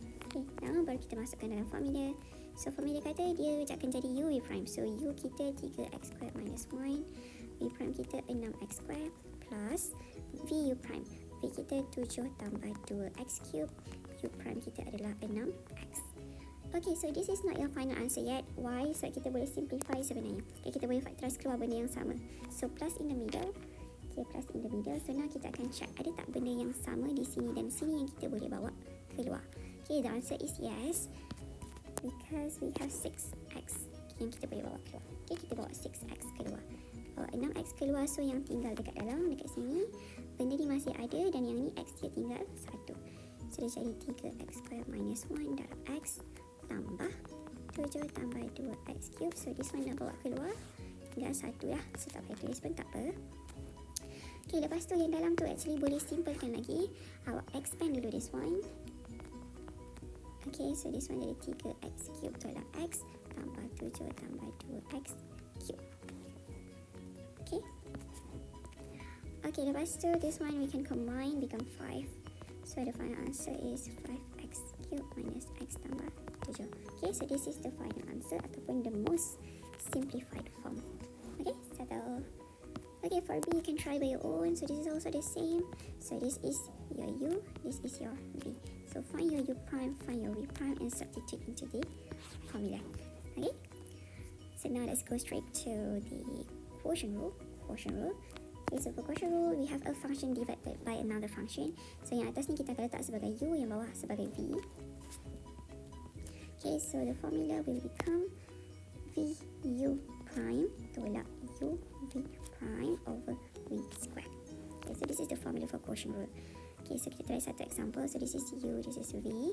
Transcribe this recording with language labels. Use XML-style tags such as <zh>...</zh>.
<ms>Okay, now baru kita masukkan dalam formula. So formula kata dia akan jadi U V prime. So U kita 3x square minus 1, V prime kita 6x square plus V U prime. V kita 7 tambah 2x cube. U prime kita adalah 6x.</ms> <en>Okay, so this is not your final answer yet. Why?</en> <ms>Sebab kita boleh simplify sebenarnya. Okay, kita boleh factorize keluar benda yang sama.</ms> <en>So plus in the middle. Okay, plus in the middle. So now</en> <ms>kita akan check ada tak benda yang sama di sini dan sini yang kita boleh bawa keluar.</ms> <en>Okay, the answer is yes. Because we have 6x</en> <ms>yang kita boleh bawa keluar. Okay, kita bawa 6x keluar. Bawa 6x keluar, so yang tinggal dekat dalam, dekat sini, benda ni masih ada dan yang ni x dia tinggal 1. So dia jadi 3x square minus 1 darab x tambah 7 tambah 2x cube.</ms> <en>So this one</en> <ms>dah bawa keluar, tinggal 1 lah. So tak payah tulis pun tak apa. Okay, lepas tu yang dalam tu actually boleh simplekan lagi. Awak expand dulu this one. Okay, so this one jadi 3x cube tolak x tambah 7 tambah 2x cube. Okay.</ms> <en>Okay,</en> <ms>lepas tu</ms> <en>this one we can combine become 5. So the final answer is 5x cube minus x tambah 7. Okay, so this is the final answer ataupun the most simplified form. Okay, settle. Okay, for B you can try by your own. So this is also the same. So this is your U, this is your V. So find your U prime, find your V prime and substitute into the formula. Okay, so now let's go straight to the quotient rule. Okay, so for quotient rule, we have a function divided by another function.</en> <ms>So yang atas ni kita akan letak sebagai U, yang bawah sebagai V.</ms> <en>Okay, so the formula will become V U prime tolak U V prime over V square. Okay, so this is the formula for quotient rule.</en> <ms>Okay, so kita try satu example.</ms> <en>So this is U, this is V.</en>